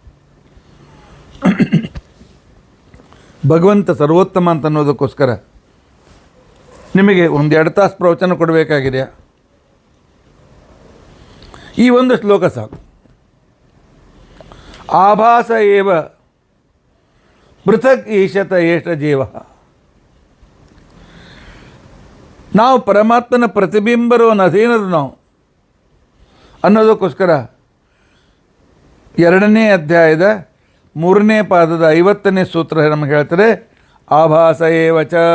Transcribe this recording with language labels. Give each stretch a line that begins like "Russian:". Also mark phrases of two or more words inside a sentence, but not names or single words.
Kannada: ಭಗವಂತ ಸರ್ವೋತ್ತಮ ಅಂತ ಅನ್ನೋದಕ್ಕೋಸ್ಕರ ನಿಮಗೆ 1-2 ತಾಸು ಪ್ರವಚನ ಕೊಡಬೇಕಾಗಿದೆಯಾ? ಈ ಒಂದು ಶ್ಲೋಕ ಸಾಕು.
Sanskrit: ಆಭಾಸ ಏವ ಪೃಥಕ್ ಈಶತ ಏಷ ಜೀವ.
Kannada: ನಾವು ಪರಮಾತ್ಮನ ಪ್ರತಿಬಿಂಬರು ಅಧೀನರು ನಾವು ಅನ್ನೋದಕ್ಕೋಸ್ಕರ 2ನೇ ಅಧ್ಯಾಯದ 3ನೇ ಪಾದದ 50ನೇ ಸೂತ್ರ ನಮಗೆ ಹೇಳ್ತಾರೆ,
Sanskrit: ಆಭಾಸ ಏವಚ.